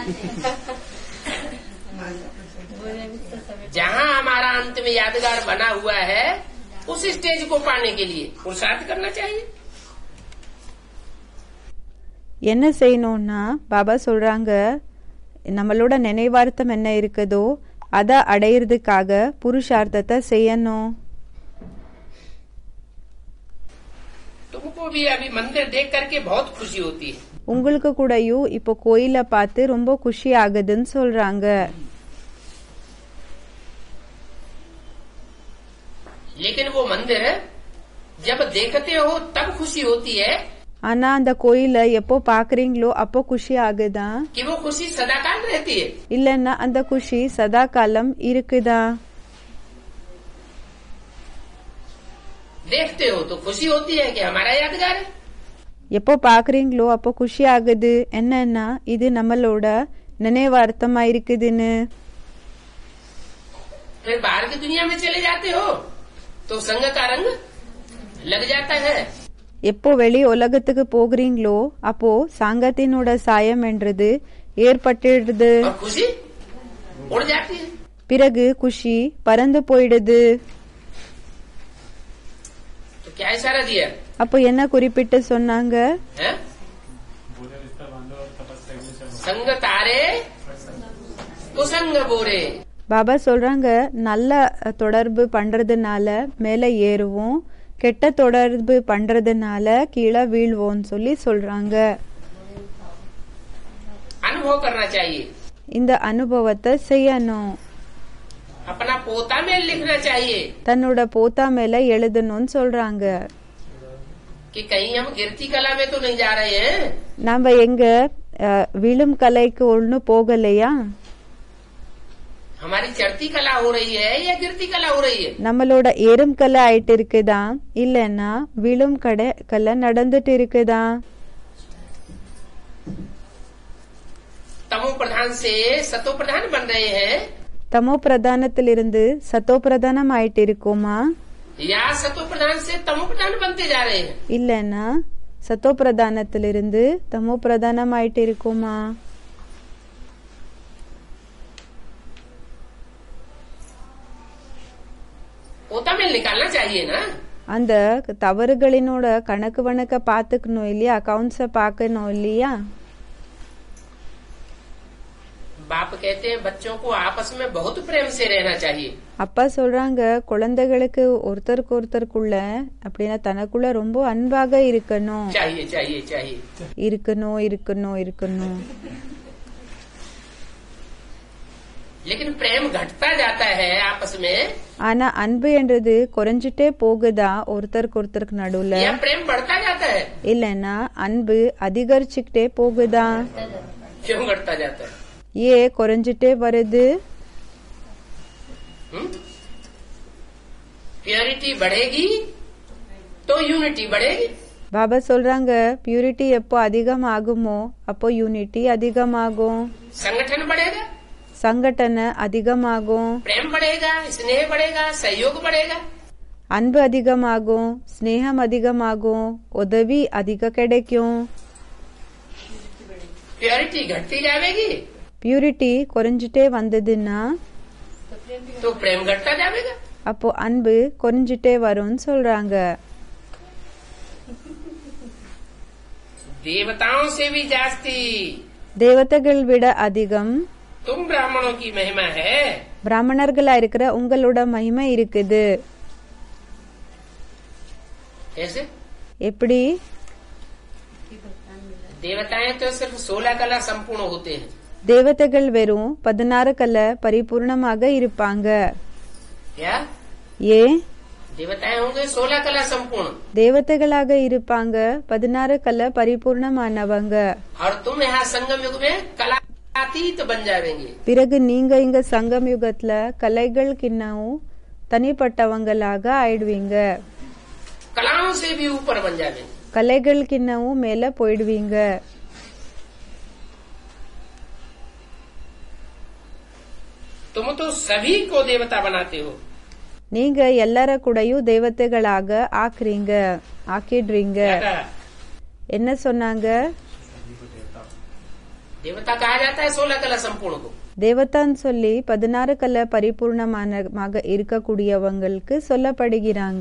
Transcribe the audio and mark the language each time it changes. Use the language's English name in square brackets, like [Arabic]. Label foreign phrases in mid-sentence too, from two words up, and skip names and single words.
[Hindi] जहाँ हमारा अंत में यादगार बना हुआ है उस स्टेज को पाने के लिए पुरुषार्थ करना चाहिए. [Tamil] என்ன செய்யணும்னா பாபா சொல்றாங்க, நம்மளோட நினைவார்த்தம் என்ன இருக்குதோ அதை அடையிறதுக்காக புருஷார்த்தத்தை செய்யணும். [Hindi] तुमको भी अभी मंदिर देख करके बहुत खुशी होती है. [Tamil] உங்களுக்கு கூடயும் இப்போ கோயில பார்த்து ரொம்ப குஷி ஆகுதுன்னு சொல்றாங்க. [Hindi] लेकिन वो मंदिर जब देखते हो तब खुशी होती है [Tamil] ஆனா அந்த கோயில எப்போ பாக்குறீங்களோ அப்போ குஷி ஆகுதா, [Hindi] कि वो खुशी सदाकाल रहती है. [Tamil] இல்லன்னா அந்த குஷி சதா காலம் இருக்குதா? [Hindi] देखते हो तो खुशी होती है कि हमारा यादगार है. [Tamil] எப்போ பாக்குறீங்களோ அப்போ குஷி ஆகுது, என்னன்னா இது நம்மளோட நினைவார்த்தமா இருக்குதுன்னு. [Hindi] फिर बाहर की दुनिया में चले जाते हो तो संग का रंग लग जाता है. [Tamil] எப்போ வெளி உலகத்துக்கு போகிறீங்களோ அப்போ சாங்கத்தினோட சாயம் என்றது ஏற்பட்டுடுது. [Hindi] और खुशी उड़ जाती है. [Tamil] பிறகு குஷி பறந்து போயிடுது. [Hindi] तो क्या इशारा दिया [Tamil] அப்போ என்ன குறிப்பிட்டு சொன்னாங்க? [Hindi] है? संग तारे कुसंग बोरे. [Tamil] பாபா சொல்றாங்க, நல்ல தொடர்பு பண்றதுனால மேல ஏறுவோம், கெட்ட தொடர்பு பண்றதுனால கீழே வீழ்வோம்னு சொல்லி சொல்றாங்க. [Hindi] अनुभव करना चाहिए. [Tamil] இந்த அனுபவத்தை செய்யணும். [Hindi] अपना पोता में लिखना चाहिए [Tamil] தன்னோட போத்தா மேல எழுதணும்னு சொல்றாங்க. [Hindi] कि कहीं हम गिरती कला में तो नहीं जा रहे हैं. [Tamil] நாம எங்க விழும் கலைக்கு ஒண்ணு போகலையா? [Hindi] हमारी चढ़ती कला हो रही है या गिरती कला हो रही है? [Tamil] நம்மளோட ஏறும் கலை ஆயிட்டு இருக்குதா இல்லன்னா விழும் கலை நடந்துட்டு இருக்குதா? [Hindi] तमो प्रधान से सतो प्रधान बन रहे हैं [Tamil] தமோ பிரதானத்திலிருந்து சத்தோ பிரதானம் ஆயிட்டு இருக்குமா, [Hindi] या सतो प्रधान से तमो प्रधान बनते जा रहे हैं? [Tamil] இல்லன்னா சத்தோ பிரதானத்திலிருந்து தமோ பிரதானம் ஆயிட்டு இருக்குமா? [Hindi] पोता में निकालना चाहिए ना. [Tamil] அந்த தவறுகளினோட கணக்கு வணக்க பாத்துக்கணும் இல்லையா, அக்கவுண்ட்ஸ பாக்கணும் இல்லையா? [Hindi] बाप कहते हैं बच्चों को आपस में बहुत प्रेम से रहना चाहिए. [Tamil] அப்பா சொல்றாங்க, குழந்தைகளுக்கு ஒருத்தருக்கு ஒருத்தருக்குள்ள அப்படின்னா தனக்குள்ள ரொம்ப அன்பாக இருக்கணும் [Hindi] चाहिए चाहिए चाहिए. [Tamil] இருக்கணும் இருக்கணும் இருக்கணும். [Hindi] लेकिन प्रेम घटता जाता है आपस में [Tamil] ஆனா அன்பு என்றது குறைஞ்சிட்டே போகுதா ஒருத்தருக்கு ஒருத்தருக்கு நடுவுல, [Hindi] या प्रेम बढ़ता जाता है? [Tamil] இல்லன்னா அன்பு அதிகரிச்சுக்கிட்டே போகுதா? [Hindi] क्यों घटता जाता है? [Tamil] ஏ குறைஞ்சிட்டே வருது? [Hindi] प्योरिटी बढ़ेगी तो यूनिटी बढ़ेगी. [Tamil] பாபா சொல்றாங்க, பியூரிட்டி எப்போ அதிகமாகுமோ அப்போ யூனிட்டி அதிகமாகும், [Hindi] संगठन बढ़ेगा, [Tamil] சங்கடன அதிகமாகும், [Hindi] प्रेम बढ़ेगा, स्नेह बढ़ेगा, सहयोग बढ़ेगा. [Tamil] அன்பு அதிகமாகும், ஸ்னேகம் அதிகமாகும், உதவி அதிக கிடைக்கும். [Hindi] प्योरिटी घटती जाएगी [Tamil] பியூரிட்டி குறைஞ்சிட்டே வந்ததுன்னா [Hindi] तो प्रेम घटता जाएगा. [Tamil] அப்போ அன்பு குறைஞ்சிட்டே வரும்னு சொல்றாங்க. [Hindi] देवताओं से भी जास्ती [Tamil] தேவதைகள் விட அதிகம் [Hindi] तुम ब्राह्मणों की महिमा है. [Tamil] பிராமணர்களா இருக்கிற உங்களோட மகிமை இருக்குது. [Hindi] कैसे? [Tamil] எப்படி? [Hindi] देवताएं तो सिर्फ 16 कला संपूर्ण होते हैं. [Tamil] தேவதைகள் வெறும் 16 கலை பரிபூர்ணமாக இருப்பாங்க. [Hindi] क्या [Tamil] ஏ [Hindi] देवताएं होंगे 16 कला संपूर्ण [Tamil] தேவதைகளாக இருப்பாங்க 16 கலை பரிபூர்ணமானவங்க. [Hindi] और तुम यहाँ संगम युग में कलातीत बन जाएंगे. [Tamil] பிறகு நீங்க இங்க சங்கம் யுகத்துல கலைகள் கிண்ணவும் தனிப்பட்டவங்களாக ஆயிடுவீங்க. [Hindi] कलाओं से भी ऊपर बन जाएंगे. [Tamil] கலைகள் கிண்ணவும் மேல போயிடுவீங்க. [Hindi] तुम तो सभी को देवता बनाते हो. [Tamil] நீங்க எல்லார கூடயும் தேவதைகளாக ஆக்கிடுறீங்க. [Hindi] क्या कहा? [Tamil] என்ன சொன்னாங்க? [Hindi] देवता कहा जाता है 16 कला संपूर्ण को। [Tamil] தேவதான்னு சொல்லி 16 கல பரிபூர்ணமாக இருக்கக்கூடியவங்களுக்கு சொல்லப்படுகிறாங்க.